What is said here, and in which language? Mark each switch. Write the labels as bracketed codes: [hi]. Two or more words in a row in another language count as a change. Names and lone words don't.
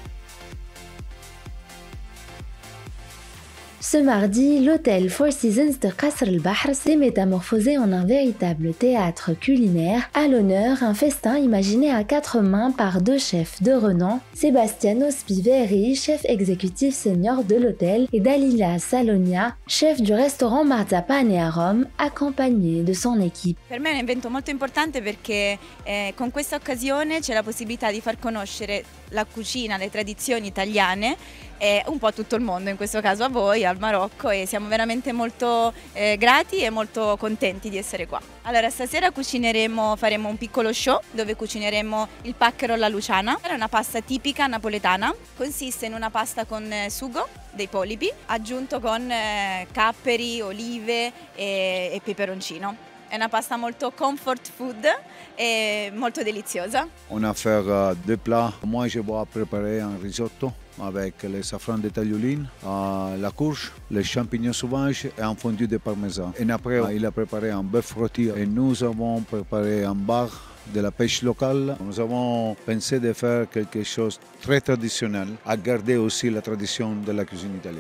[fr] Ce mardi, l'hôtel Four Seasons de Qasr el-Bahr s'est métamorphosé en un véritable théâtre culinaire. À l'honneur, un festin imaginé à quatre mains par deux chefs de renom, Sebastiano Spiveri, chef exécutif senior de l'hôtel, et Dalila Salonia, chef du restaurant Marzapane à Rome, accompagné de son équipe. [it] Per me è un evento molto importante perché con questa occasione c'è la possibilità di far conoscere la cucina, le tradizioni italiane e un po' a tutto il mondo, in questo caso a voi, al Marocco, e siamo veramente molto grati e molto contenti di essere qua. Allora stasera faremo un piccolo show dove cucineremo il pacchero alla luciana. È una pasta tipica napoletana, consiste in una pasta con sugo dei polipi aggiunto con capperi, olive e peperoncino. È una pasta molto [en] comfort food [it] e molto deliziosa. [fr] On a fait deux plats. Moi, je vais préparer un risotto avec le safran de tagliolines, la courge, les champignons sauvages et un fondu de parmesan. Et après, il a préparé un bœuf rôti et nous avons préparé un bar de la pêche locale. Nous avons pensé de faire quelque chose de très traditionnel, à garder aussi la tradition de la cuisine italienne.